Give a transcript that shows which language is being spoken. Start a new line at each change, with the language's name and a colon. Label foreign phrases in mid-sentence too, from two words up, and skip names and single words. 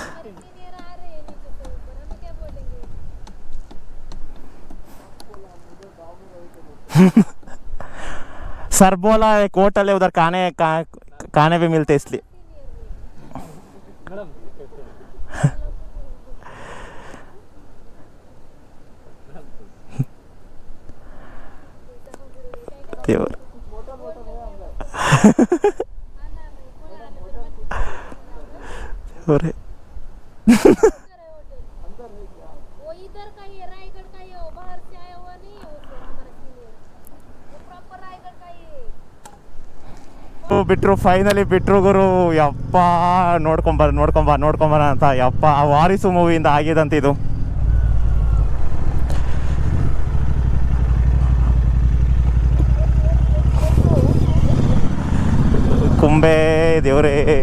Hindi: सीनियर आ रहे हैं नीचे से ऊपर, हम क्या बोलेंगे? सर बोला एक होटल है उधर खाने भी मिलते इसलिए.
Kannada: ಮೇಡಮ್ ದೇವ್ರು. ದೇವ್ರೇ.
Hindi: वो इधर का ही है, रायगढ़ का ही है, वो बाहर से आया हुआ नहीं है, वो हमारा सीनियर, वो प्रॉपर रायगढ़ का ही है.
Kannada: ಬಿಟ್ರು ಫೈನಲಿ ಬಿಟ್ರು ಗುರು. ಯಪ್ಪ ನೋಡ್ಕೊಂಬರ ಅಂತ. ಯಪ್ಪ ಆ ವಾರಿಸು ಮೂವಿಯಿಂದ ಆಗಿದಂತ ಇದು. ಕುಂಬೆ ದೇವ್ರೇ.